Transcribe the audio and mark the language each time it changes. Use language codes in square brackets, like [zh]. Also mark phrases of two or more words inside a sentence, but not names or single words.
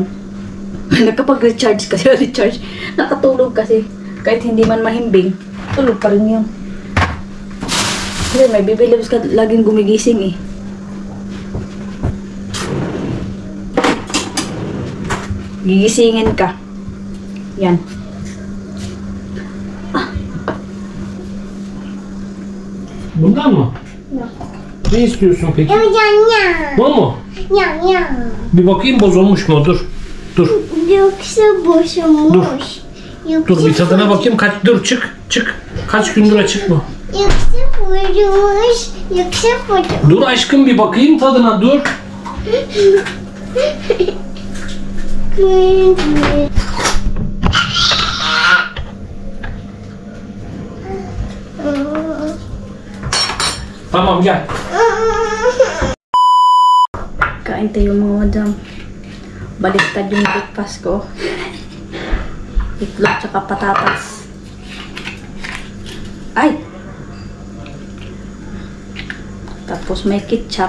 [tl] Nagkapag-recharge kasi, nakatulog kasi. Kahit hindi man mahimbing, tulog pa rin yun. Kasi may Baby Labs ka laging gumigising eh. Gigisingin ka. Yan. [tr] Bundan mı? Yok. Ne istiyorsun peki? [tl] Yan yan. [tr] Bu mu? [tl] Yan yan. [tr] Bir bakayım bozulmuş mu? Dur. Dur. Yoksa boşumuş. Dur bir tadına bakayım. Dur çık. Kaç gündür açık bu? Yoksa boşumuş. Yoksa boşumuş. Dur aşkım bir bakayım tadına dur. Tamam gel. [tl] Kain tayo mga madam. Baliktad yung breakfast ko. Itlog tsaka patatas. Ay! Tapos may ketchup.